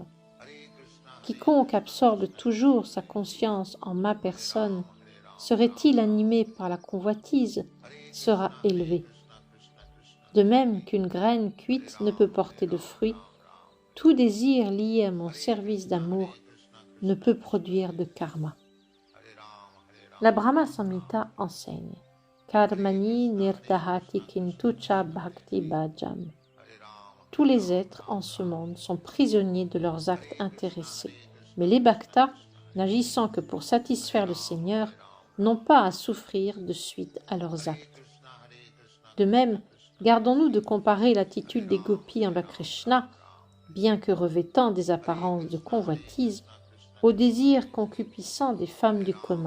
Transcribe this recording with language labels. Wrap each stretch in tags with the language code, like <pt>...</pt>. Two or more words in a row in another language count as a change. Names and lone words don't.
<fr>Quiconque absorbe toujours sa conscience en ma personne, serait-il animé par la convoitise, sera élevé. De même qu'une graine cuite ne peut porter de fruits, tout désir lié à mon service d'amour ne peut produire de karma. » La Brahma Samhita enseigne</fr> <sa>कर्माणि निर्दहति किन्तु च भक्ति भाजाम्.</sa> <fr>Tous les êtres en ce monde sont prisonniers de leurs actes intéressés, mais les bhaktas, n'agissant que pour satisfaire le Seigneur, n'ont pas à souffrir de suite à leurs actes. De même, gardons-nous de comparer l'attitude des gopis envers Krishna, bien que revêtant des apparences de convoitise, au désir concupiscent des femmes du commun.</fr>